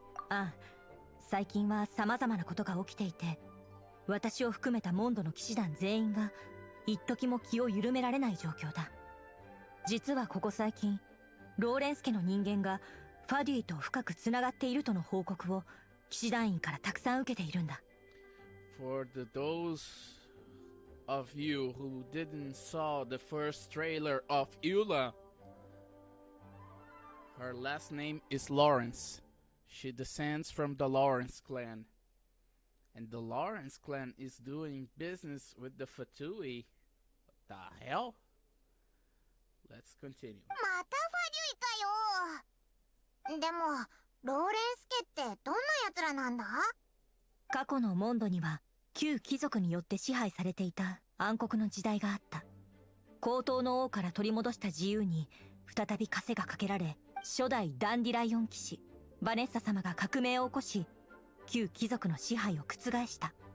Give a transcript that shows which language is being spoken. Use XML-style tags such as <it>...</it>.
<ja>ああ、最近は様々なことが起きていて、私を含めたモンドの騎士団全員が一時も気を緩められない状況だ。実はここ最近、ローレンス家の人間がファデュイと深くつながっているとの報告を騎士団員からたくさん受けているんだ。</ja> <en>For those of you who didn't saw the first trailer of Eula, her last name is Lawrence. She descends from the Lawrence clan. And the Lawrence clan is doing business with the Fatui. What the hell? Let's continue.</en> <ja>またファデュイかよ。でも、ローレンス家ってどんな奴らなんだ？過去のモンドには旧貴族によって支配されていた暗黒の時代があった。高等の王から取り戻した自由に再び枷がかけられ、初代ダンディライオン騎士バネッサ様が革命を起こし、旧貴族の支配を覆した。</ja>